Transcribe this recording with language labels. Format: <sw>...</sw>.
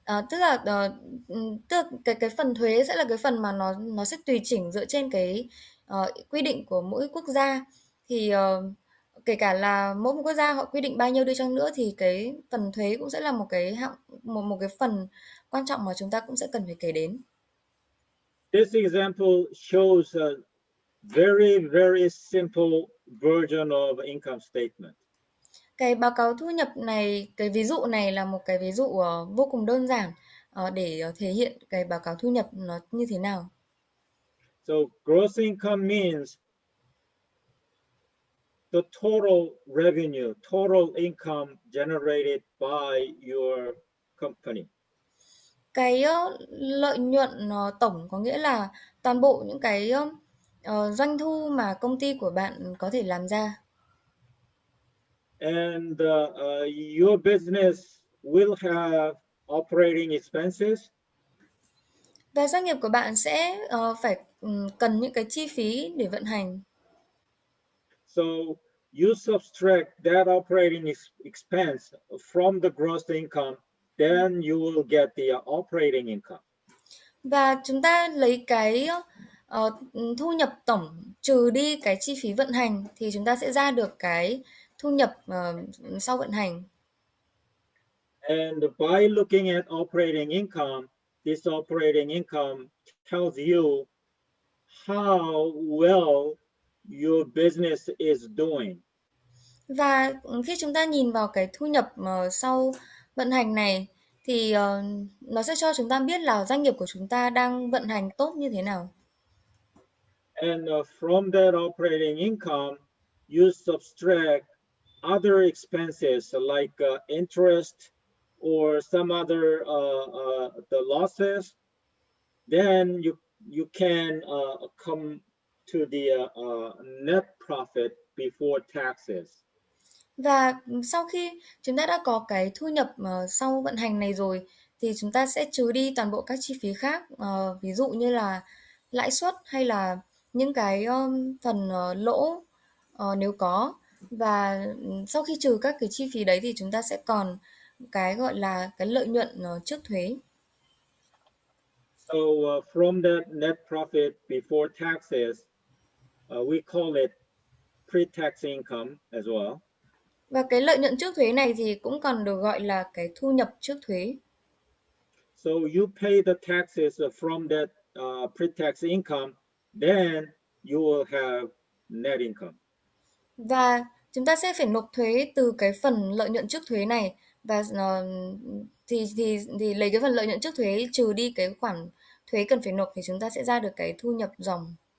<vi>Tức là cái phần thuế sẽ là cái phần mà nó sẽ tùy chỉnh dựa trên cái quy định của mỗi quốc gia. Thì kể cả là mỗi một quốc gia họ quy định bao nhiêu đi chăng nữa thì cái phần thuế cũng sẽ là một cái một cái phần quan trọng mà chúng ta cũng sẽ cần phải kể đến.</vi> <en>This example shows a very, very simple version of income statement.</en> <vi>Cái báo cáo thu nhập này, cái ví dụ này là một cái ví dụ vô cùng đơn giản để thể hiện cái báo cáo thu nhập nó như thế nào.</vi> <en>So gross income means the total revenue, total income generated by your company.</en> <vi>Cái lợi nhuận tổng có nghĩa là toàn bộ những cái doanh thu mà công ty của bạn có thể làm ra.</vi> <en>And your business will have operating expenses.</en> <vi>Và doanh nghiệp của bạn sẽ phải cần những cái chi phí để vận hành.</vi> <en>So you subtract that operating expense from the gross income, then you will get the operating income.</en> <vi>Và chúng ta lấy cái thu nhập tổng trừ đi cái chi phí vận hành thì chúng ta sẽ ra được cái thu nhập sau vận hành.</vi> <en>And by looking at operating income, this operating income tells you how well your business is doing.</en> <vi>Và khi chúng ta nhìn vào cái thu nhập sau vận hành này thì nó sẽ cho chúng ta biết là doanh nghiệp của chúng ta đang vận hành tốt như thế nào.</vi> <en>And from that operating income, you subtract other expenses like interest or some other the losses. Then you can come to the net profit before taxes.</en> <vi>Và sau khi chúng ta đã có cái thu nhập sau vận hành này rồi thì chúng ta sẽ trừ đi toàn bộ các chi phí khác, ví dụ như là lãi suất hay là những cái phần lỗ nếu có. Và sau khi trừ các cái chi phí đấy thì chúng ta sẽ còn cái gọi là cái lợi nhuận trước thuế.</vi> <en>So from that net profit before taxes, we call it pre-tax income as well.</en> <vi>Và cái lợi nhuận trước thuế này thì cũng còn được gọi là cái thu nhập trước thuế.</vi> <en>So you pay the taxes from that pre-tax income, then you will have net income.</en> <vi>Và chúng ta sẽ phải nộp thuế từ cái phần lợi nhuận trước thuế này và thì lấy cái phần lợi nhuận trước thuế trừ đi cái khoản thuế cần phải nộp thì chúng ta sẽ ra được cái thu nhập ròng.</vi>